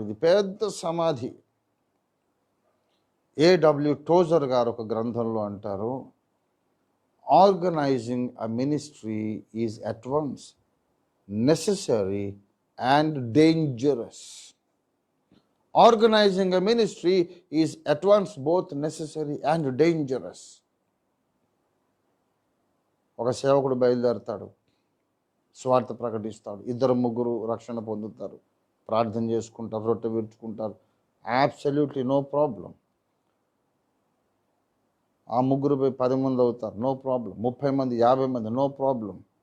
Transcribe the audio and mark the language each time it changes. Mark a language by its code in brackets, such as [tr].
[te] ఇది పెద్ద సమాధి. A.W. టోజర్ గారు ఒక గ్రంథంలో అంటారు, [en] Organizing a ministry is at once necessary and dangerous. Organizing a ministry is at once both necessary and dangerous. [te] ఒక సేవకుడు బయలుదేరుతాడు, స్వార్థ ప్రకటిస్తాడు, ఇద్దరు ముగ్గురు రక్షణ పొందుతారు, ప్రార్థన చేసుకుంటారు, రొట్టె విరుచుకుంటారు, [en] Absolutely no problem. [te] ఆ ముగ్గురు 10 మంది అవుతారు, నో ప్రాబ్లం. 30 మంది, 50 మంది, నో ప్రాబ్లం.